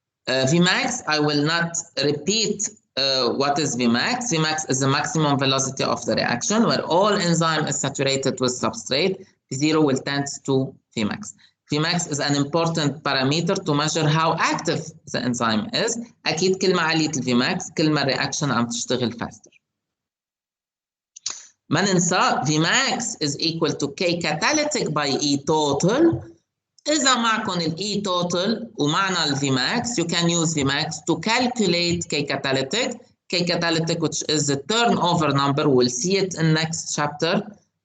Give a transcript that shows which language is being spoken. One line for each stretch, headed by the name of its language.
English: Vmax, I will not repeat what is Vmax. Vmax is the maximum velocity of the reaction where all enzyme is saturated with substrate. V0 will tend to Vmax. Vmax is an important parameter to measure how active the enzyme is.
Arabic: أكيد كل ما عليت الVmax كل ما الرياكشن عم تشتغل faster. ما ننسى
English: Vmax is equal to K catalytic by E total.
Arabic: إذا معكم ال
English: E total
Arabic: ومعنا ال
English: Vmax, you can use Vmax to calculate K catalytic. K catalytic, which is the turnover number, we'll see it in next chapter.